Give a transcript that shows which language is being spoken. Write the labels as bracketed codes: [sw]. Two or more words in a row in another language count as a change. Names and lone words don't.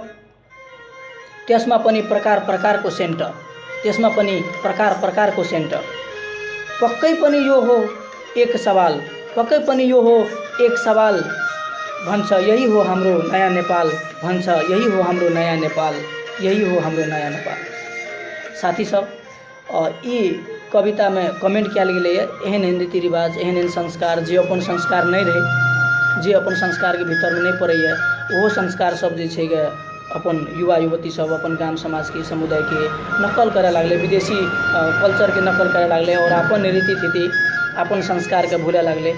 [ne] त्यसमा पनि प्रकार प्रकारको सेन्ट, त्यसमा पनि प्रकार प्रकारको सेन्ट। पक्कै पनि यो हो एक सवाल, पक्कै पनि यो हो एक सवाल। भन्छ यही हो हाम्रो नया नेपाल, भन्छ यही हो हाम्रो नया नेपाल, यही हो हाम्रो नया नेपाल। [mai] साथी सब ई कविता में कमेंट क्या गेलै एहन एहन रीति रिवाज एहन एहन संस्कार जे अपन संस्कार नहीं रहे, जे अपन संस्कार के भीतर में नहीं पड़ैए वो संस्कार सब जे छै गे अपन युवा युवती सब अपन गाम समाज के समुदाय के नकल करे लागले, विदेशी कल्चर के नकल करे लागले और अपन रीति थीति अपन संस्कार के भूले लागले।